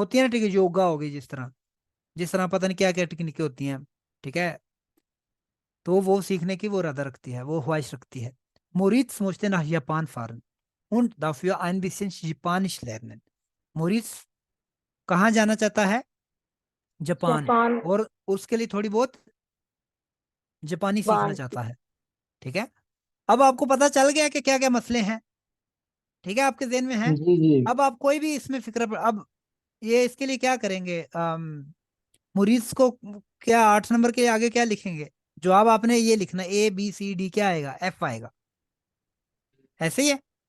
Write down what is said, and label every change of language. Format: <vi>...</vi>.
<hi>होती है ना, ठीक है, योगा हो गई, जिस तरह पता नहीं क्या क्या टेक्निकें होती हैं, ठीक है। तो वो सीखने की वो इरादा रखती है, वो ख्वाहिश रखती है।</hi> <de>मोरित्स möchte nach Japan fahren und dafür ein bisschen Japanisch lernen।</de> <hi>Moritz कहाँ जाना चाहता है, जापान, जापान। और उसके लिए थोड़ी बहुत जापानी सीखना बान। चाहता है, ठीक है। अब आपको पता चल गया कि क्या क्या मसले हैं, ठीक है, आपके ज़हन में है। जी जी। अब आप कोई भी इसमें अब ये इसके लिए क्या करेंगे, मुरीद को क्या 8 नंबर के आगे क्या लिखेंगे, जवाब आपने ये लिखना, ABCD, क्या आएगा, F आएगा, ऐसे ही है।</hi>